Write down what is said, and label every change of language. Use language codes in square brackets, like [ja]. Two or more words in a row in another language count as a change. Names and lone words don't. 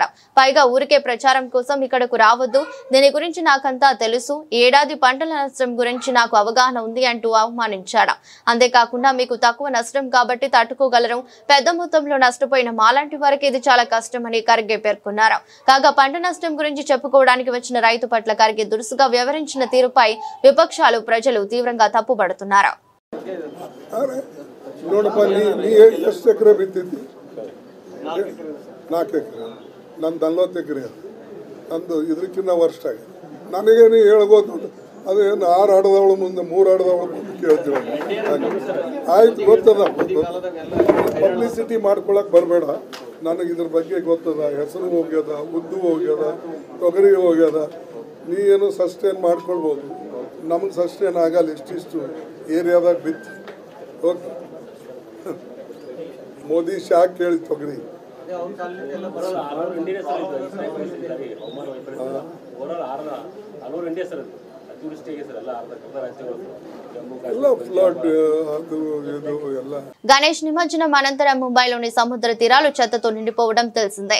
[te] పైగా ఊరికే ప్రచారం కోసం ఇక్కడకు రావద్దు, దీని గురించి నాకంతా తెలుసు, ఏడాది పంటల నష్టం గురించి నాకు అవగాహన ఉంది అంటూ అవమానించాడు. అంతేకాకుండా మీకు తక్కువ నష్టం కాబట్టి తట్టుకోగలరు, పెద్ద మొత్తంలో నష్టపోయిన మాలాంటి వారికి ఇది చాలా కష్టమని ఖర్గే పేర్కొన్నారు. కాగా పంట నష్టం గురించి చెప్పుకోవడానికి వచ్చిన రైతు పట్ల ఖర్గే దురుసుగా వ్యవహరించిన తీరుపై విపక్షాలు, ప్రజలు తీవ్రంగా తప్పుపడుతున్నారు. [kn] ನನಗೇನು ಹೇಳ್ಬೋದು, ಅದೇನು 6 ಆಡದವಳ ಮುಂದೆ 3 ಆಡದವಳ ಮುಂದೆ ಕೇಳ್ತೀವಿ. ಆಯ್ತು, ಗೊತ್ತದ, ಪಬ್ಲಿಸಿಟಿ ಮಾಡ್ಕೊಳಕ್ ಬರಬೇಡ. ನನಗೆ ಇದ್ರ ಬಗ್ಗೆ ಗೊತ್ತದ. ಹೆಸರು ಹೋಗ್ಯದ, ಉದ್ದು ಹೋಗ್ಯದ, ತೊಗರಿ ಹೋಗ್ಯದ. ನೀ ಏನು ಸಸ್ಟೇನ್ ಮಾಡ್ಕೊಳ್ಬೋದು, ನಮಗೆ ಸಸ್ಟೇನ್ ಆಗಲ್ಲ. ಇಷ್ಟಿಷ್ಟು ಏರಿಯಾದಾಗ ಬಿತ್ತು. ಓಕೆ, ಮೋದಿ ಶಾಕ್ ಕೇಳಿ ತೊಗರಿ [te] గణేష్ నిమజ్జనం అనంతరం ముంబైలోని సముద్ర తీరాలు చెత్తతో నిండిపోవడం తెలిసిందే.